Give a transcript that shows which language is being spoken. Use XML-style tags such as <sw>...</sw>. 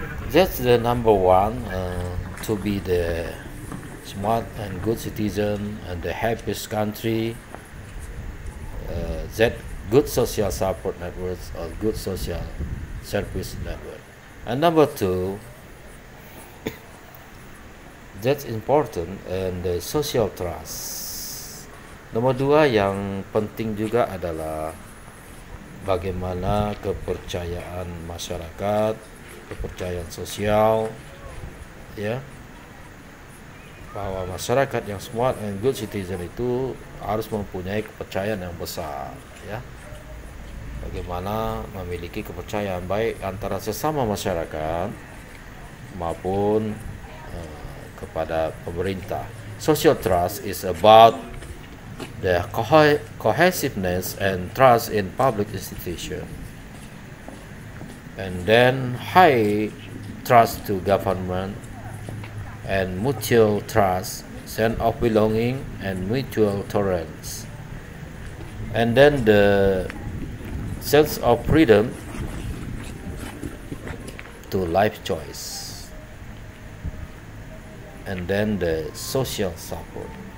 <en>That's the number one, to be the smart and good citizen and the happiest country. That good social support networks or good social service network. And number two, that's important, and the social trust.</en> <id>Nomor dua yang penting juga adalah bagaimana kepercayaan masyarakat, kepercayaan sosial, ya, bahwa masyarakat yang</id> <en>smart and good citizen</en> <id>itu harus mempunyai kepercayaan yang besar, ya, bagaimana memiliki kepercayaan baik antara sesama masyarakat maupun kepada pemerintah.</id> <en>Social trust is about the cohesiveness and trust in public institution, and then high trust to government, and mutual trust, sense of belonging, and mutual tolerance, and then the sense of freedom to life choice, and then the social support.</en>